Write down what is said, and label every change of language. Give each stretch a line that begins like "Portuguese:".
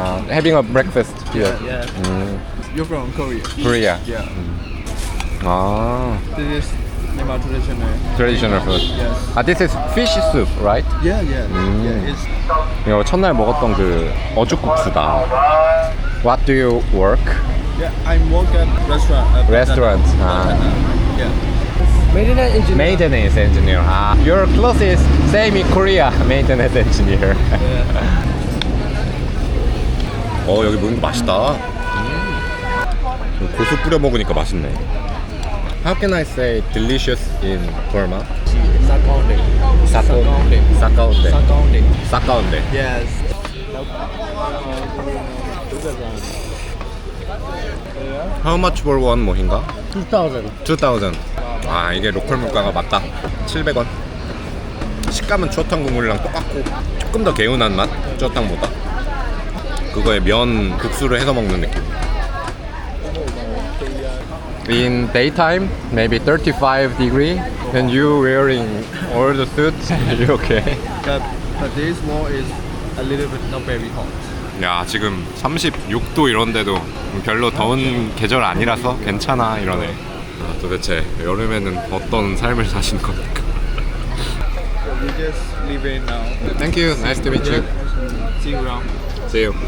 English: Having a breakfast here. Yeah. You're from Korea. Korea. Yeah. This This is Myanmar traditional. traditional food. Yes. This is fish soup, right? Yeah. Yeah. It's
Korean: 이거 첫날 먹었던 그 어죽국수다.
English: What do you work? I work at restaurant. Restaurant. Yeah. Maintenance engineer. Maintenance engineer. Your clothes is same in Korea. Maintenance engineer.
Korean: 여기 뭔가 맛있다. 고수 뿌려 먹으니까 맛있네.
English: How can I say delicious in Burma?
Burmese: Sakonde. Sakaunde. Sakonde. Sakaunde.
English: Yes. How much for one 모힌가? 2000.
Korean: 2000. 이게 로컬 물가가 맞다. 700원. 식감은 추어탕 국물이랑 똑같고 조금 더 개운한 맛. 추어탕보다. 그거에 면 국수를 해서 먹는 느낌.
English: In daytime, maybe 35 degree, and you wearing all the suits. You okay? But this wall is a little bit not very hot.
Korean: 야, 지금 36도 이런데도 별로 더운 계절 아니라서 괜찮아 이러네. 도대체 여름에는 어떤 삶을 사시는 겁니까?
English: We just leave it now. Thank you. Nice to meet you. See you around. See you.